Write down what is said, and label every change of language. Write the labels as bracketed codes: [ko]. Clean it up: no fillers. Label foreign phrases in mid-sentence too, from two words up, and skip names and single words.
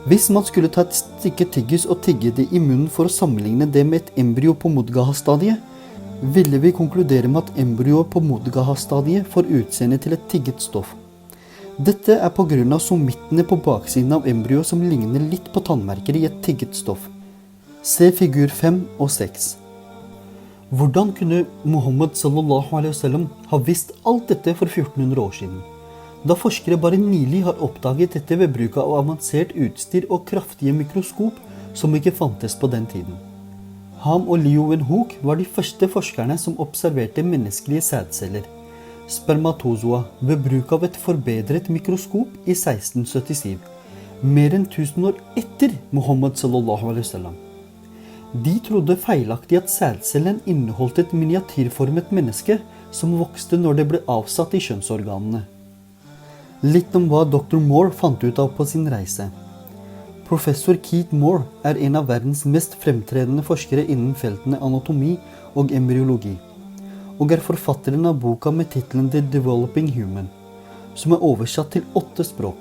[no] Hvis man skulle ta et stykke tyggis og tygge det i munnen for å sammenligne det med et embryo på Mudghah-stadiet, ville vi konkludere med at embryoet på Mudghah-stadiet får utseende til et tygget stoff. Dette er på grunn av somittene på baksiden av embryoet som ligner litt på tannmerker i et tygget stoff. Se figur 5 og 6. Hvordan kunne Muhammad [ar] صلى الله عليه وسلم [no] ha visst alt dette for 1400 år siden? Da forskere bare nylig har oppdaget dette ved bruk av avansert utstyr og kraftige mikroskop som ikke fantes på den tiden. Ham og Leeuwenhoek var de første forskerne som observerte menneskelige sædceller, spermatozoa, ved bruk av et forbedret mikroskop i 1677, mer enn 1000 år etter Muhammad [ar] صلى الله عليه وسلم. [no] De trodde feilaktig at sædcellen inneholdt et miniatyrformet menneske som vokste når det ble avsatt i kjønnsorganene. Litt om hva Dr. Moore fant ut av på sin reise. Professor Keith Moore er en av verdens mest fremtredende forskere innen feltene anatomi og embryologi, og er forfatteren av boka med tittelen The Developing Human, som er oversatt til 8 språk.